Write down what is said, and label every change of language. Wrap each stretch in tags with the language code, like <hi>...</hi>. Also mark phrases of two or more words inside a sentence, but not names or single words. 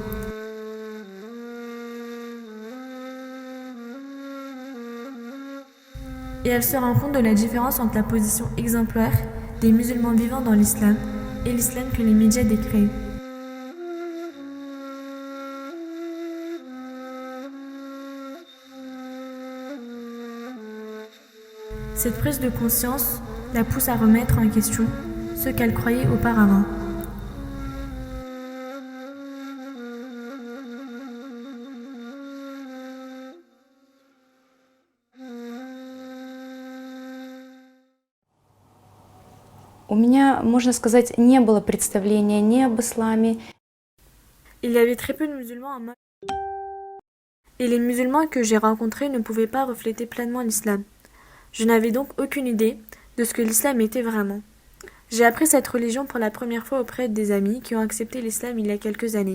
<fr>Et elle se rend compte de la différence entre la position exemplaire des musulmans vivant dans l'islam et l'islam que les médias décrivent. Cette prise de conscience la pousse à remettre en question ce qu'elle croyait auparavant.</fr> <ru>У меня, можно сказать, не было представления ни об исламе.</ru> <fr>Il y avait très peu de musulmans en Moldavie. Et les musulmans que j'ai rencontrés ne pouvaient pas refléter pleinement l'islam. Je n'avais donc aucune idée de ce que l'islam était vraiment. J'ai appris cette religion pour la première fois auprès des amis qui ont accepté l'islam il y a quelques années.</fr>